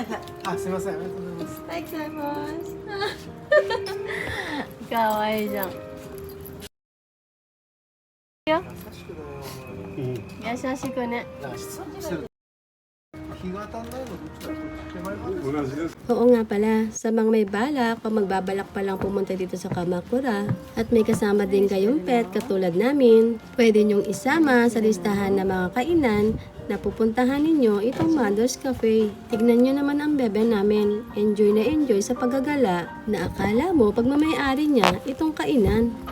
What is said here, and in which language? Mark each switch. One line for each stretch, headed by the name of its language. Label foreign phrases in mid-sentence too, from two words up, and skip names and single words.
Japanese: あ、すみません、ありがとうございます。ありがとうございますかわいいじゃん優しくね日が当たんないのどっちだ手前まで同じです。
Filipino: Oo nga pala, sa mga may balak o magbabalak pa lang pumunta dito sa Kamakura at may kasama din kayong pet katulad namin, pwede nyong isama sa listahan ng mga kainan na pupuntahan ninyo itong Mother's Cafe. Tignan nyo naman ang bebe namin, enjoy na enjoy sa paggagala na akala mo pagmamayari niya itong kainan.